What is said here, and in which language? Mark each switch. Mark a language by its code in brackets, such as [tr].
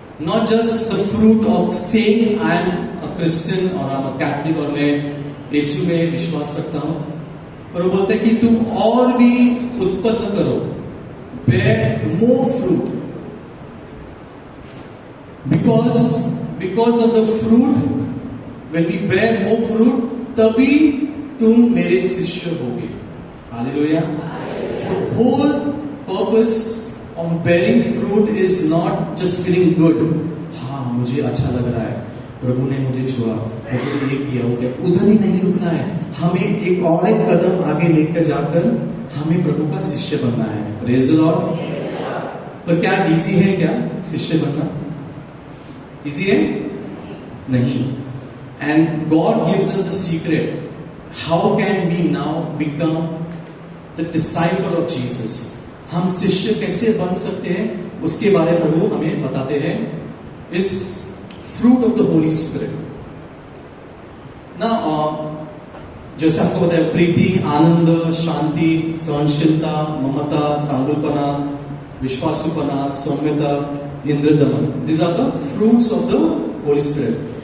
[en] not just the fruit of saying I am a Christian or I am a Catholic [hi] और मैं यीशु में विश्वास रखता हूं, पर वो बोलते हैं कि तुम और भी उत्पन्न करो, [en] bear more fruit, because of the fruit, when we bear more fruit, [hi] तभी तुम मेरे शिष्य होगे। Hallelujah. [en] So whole purpose of bearing fruit is not just feeling good. [hi] हाँ, मुझे अच्छा लग रहा है, प्रभु ने मुझे छुआ, प्रभु ने ये किया, हो गया, उधर ही नहीं रुकना है। हमें एक और एक कदम आगे लेकर जाकर हमें प्रभु का शिष्य बनना है। [en] Praise the Lord। [hi] पर क्या इजी है क्या शिष्य बनना? इजी है? नहीं। [en] And God gives us a secret. How can we now become the disciple of Jesus? [hi] हम शिष्य कैसे बन सकते हैं, उसके बारे में प्रभु हमें बताते हैं इस [en] fruit of the Holy Spirit. [hi] ना जैसे आपको बताया, प्रीति, आनंद, शांति, सहनशीलता, ममता, चांगुलपना, विश्वासूपना, सौम्यता, Indradaman, [en] these are the fruits of the Holy Spirit.